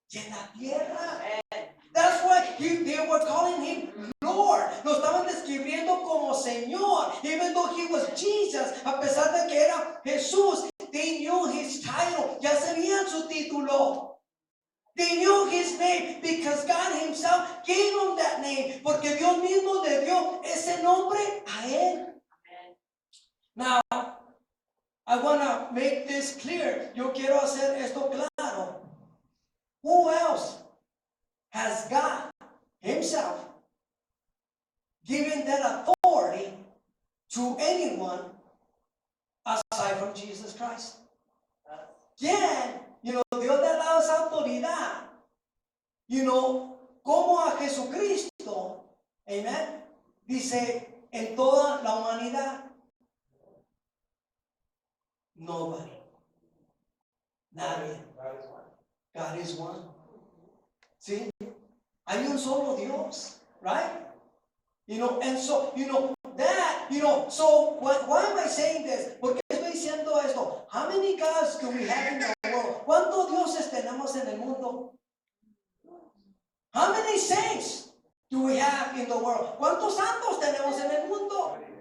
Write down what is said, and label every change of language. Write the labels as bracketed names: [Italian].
[Spanish] la tierra. [English] That's why they were calling him Lord. [Spanish] Lo estaban describiendo como Señor. [English] Even though he was Jesus, [Spanish] a pesar de que era Jesús, [English] they knew his title. [Spanish] Ya sabían su título. [English] They knew his name because God himself gave him that name. [Spanish] Porque Dios mismo le dio ese nombre a él. [English] Now, I want to make this clear. [Spanish] Yo quiero hacer esto claro. [English] Who else has God himself given that authority to anyone aside from Jesus Christ? [Spanish] ¿Quién? Dios le ha dado esa autoridad. Como a Jesucristo. Amen. Dice, en toda la humanidad. [English] Nobody. [Spanish] Nadie. [English] God is one. [Spanish] ¿Sí? Hay un solo Dios. [English] Right? And so, that, so why am I saying this? [Spanish] ¿Por qué estoy diciendo esto? [English] How many gods do we have in the world? [Spanish] ¿Cuántos dioses tenemos en el mundo? [English] How many saints do we have in the world? [Spanish] ¿Cuántos santos tenemos en el mundo?